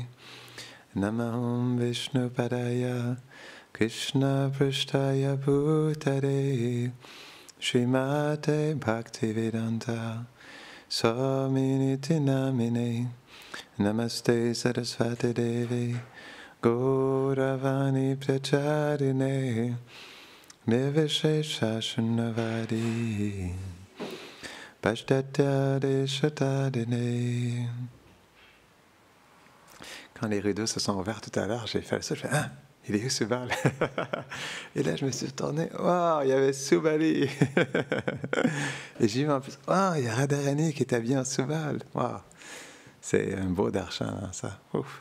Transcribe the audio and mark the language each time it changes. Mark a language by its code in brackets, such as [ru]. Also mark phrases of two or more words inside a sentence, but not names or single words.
[sa] Namaham Vishnu Padaya, Krishna Prishtaya Bhutare, Srimate Bhaktivedanta, Swaminiti Namine. Namaste Saraswati Devi Gauravani Pracharine Nivishesha Shunnavadi Pashtatya Deshatadine. [fr] Quand les rideaux se sont ouverts tout à l'heure, j'ai fait ça, je fais « Ah, il est où Subal? » Et là, je me suis tourné, « Wow, il y avait Subali! » Et j'ai vu en plus, « Oh, il y a Radharani qui est habillé en Subal! » Wow. C'est un beau darshan, ça. Ouf.